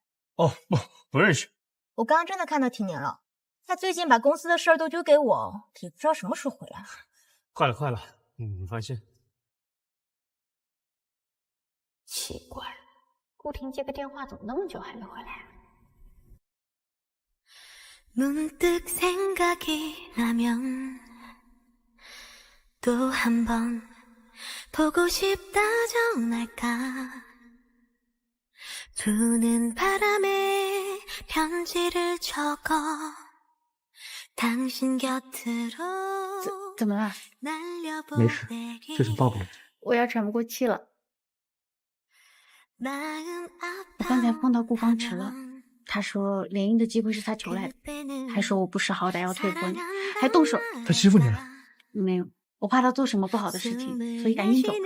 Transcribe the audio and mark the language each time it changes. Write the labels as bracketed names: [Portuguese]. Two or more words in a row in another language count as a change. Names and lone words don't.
[Chinese] 哦，不认识。我刚刚真的看到秦年了，他最近把公司的事儿都丢给我，也不知道什么时候回来。快了，你放心。奇怪，顾婷接个电话怎么那么久还没回来？ [Korean] 문득 생각이 나면 또 한 번 보고 싶다 전할까 부는 바람에 편지를 적어 당신 곁으로 [Chinese] 怎么了？没事，这是抱抱。我要喘不过气了。我刚才碰到顾方池了。他说联姻的机会是他求来的，还说我不识好歹要退婚，还动手。他欺负你了？没有，我怕他做什么不好的事情，所以赶紧走了。